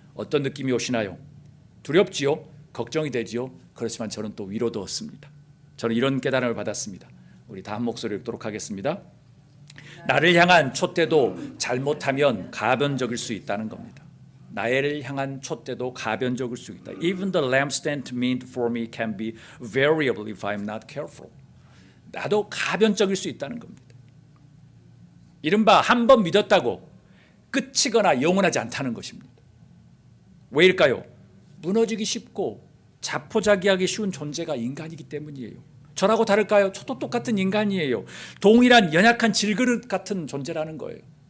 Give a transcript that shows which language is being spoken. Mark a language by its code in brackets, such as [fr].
[ko] 어떤 느낌이 오시나요? 두렵지요? 걱정이 되지요? 그렇지만 저는 또 위로도 얻습니다. 저는 이런 깨달음을 받았습니다. 우리 다 한 목소리로 읽도록 하겠습니다. 나를 향한 촛대도 잘못하면 가변적일 수 있다는 겁니다. 나를 향한 촛대도 가변적일 수 있다. [en] Even the lampstand meant for me can be variable if I'm not careful. [ko] 나도 가변적일 수 있다는 겁니다. 이른바 한 번 믿었다고 끝이거나 영원하지 않다는 것입니다. 왜일까요? 무너지기 쉽고 자포자기하기 쉬운 존재가 인간이기 때문이에요. 저라고 다를까요? 저도 똑같은 인간이에요. 동일한 연약한 질그릇 같은 존재라는 거예요.